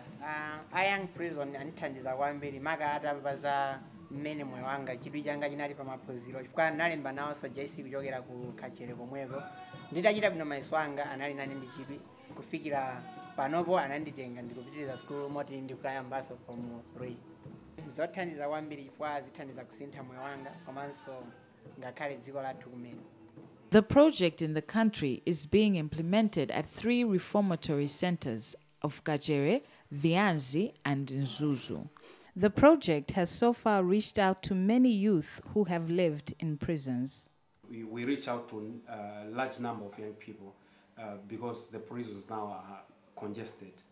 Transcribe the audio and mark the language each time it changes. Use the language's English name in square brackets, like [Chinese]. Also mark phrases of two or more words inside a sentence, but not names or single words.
[English] A young prison [Nyanja] andithandiza kwambiri maka atamva za mmene moyo wanga chidwi changa chinali pa maphunziro chifukwa nalemba nawonso JC kuchokera ku kachere komweko nditachita bwino mayeso anga anali nane ndi chidwi kufikira panopo ananditenga ndikupitiriza skulu moti ndikukayambaso form 3. Zothandiza kwambiri chifukwa zithandiza kusintha moyo wanga komanso ngakhale dziko lathu kumene. [English] The project in the country is being implemented at 3 reformatory centers of Kajere, Vianzi, and Nzuzu. The project has so far reached out to many youth who have lived in prisons. We reach out to a large number of young people because the prisons now are congested.